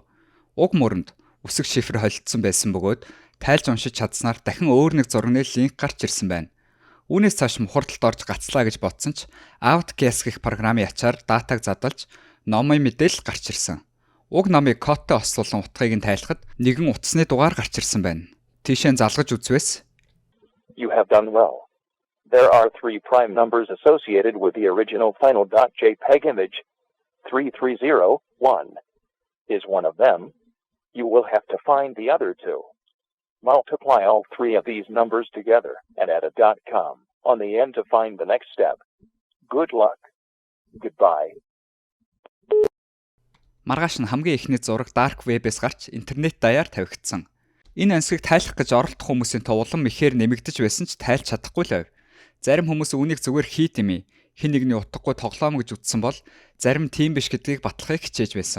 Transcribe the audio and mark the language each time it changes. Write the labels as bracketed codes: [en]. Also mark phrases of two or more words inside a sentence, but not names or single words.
[mn] Уг мөрөнд үсэг шифр холилдсон байсан бөгөөд тайлж уншиж чадсанаар дахин өөр нэг зургийн линк гарч ирсэн байна. Үүнээс цааш мухардалд орж гацлаа гэж бодсон ч Outguess гэх програмын ячаар датаг задлж номын мэдээлэл гарч ирсэн. Уг номыг кодтой ослуулан утгыг нь тайлахад нэгэн утасны дугаар гарч ирсэн байна. Тийшээ залгаж үзвээс [en] You have done well. There are 3 prime numbers associated with the original final.jpg image. 3301 is one of them. You will have to find the other 2. Multiply all 3 of these numbers together and add a .com on the end to find the next step. Good luck. Goodbye. [mn] Маргааш нь хамгийн ихний зураг [en] dark web-ээс [mn] гарч интернет даяар тавигдсан. Энэ онцгийг тайлах гэж оролдох хүмүүсийн товлон ихээр нэмэгдэж байсан ч тайлж чадахгүй л байв. Зарим хүмүүс үүнийг зүгээр хийт юм. Хэн нэгний утгагүй тоглоом гэж үзсэн бол зарим тийм биш гэдгийг батлахыг хичээж байсан.